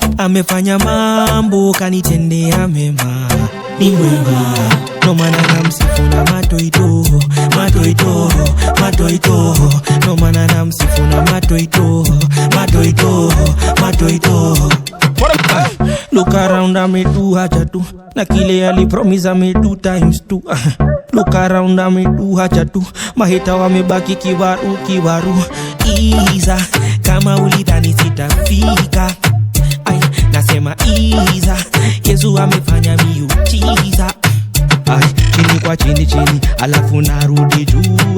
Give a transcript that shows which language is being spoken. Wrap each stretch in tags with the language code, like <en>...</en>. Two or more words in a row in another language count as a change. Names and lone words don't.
<sw>Amefanya mambo, kanitendea mema. Ni mwema. Ndo maana namsifu na matoito, matoito, matoito. Ndo maana namsifu na matoito, matoito, matoito.</sw> <en>Look around,</en> <sw>ame do haja tu. Na kile ali promise, ame do</sw> <en>times two. Look around,</en> <sw>ame do haja tu. Maheta wamebaki kiwaru, kiwaru. Iza, kama ulidhani sitafika. Ai, nasema iza. Yesu amefanya miujiza. Ai, chini kwa chini, chini, alafu narudi juu.</sw>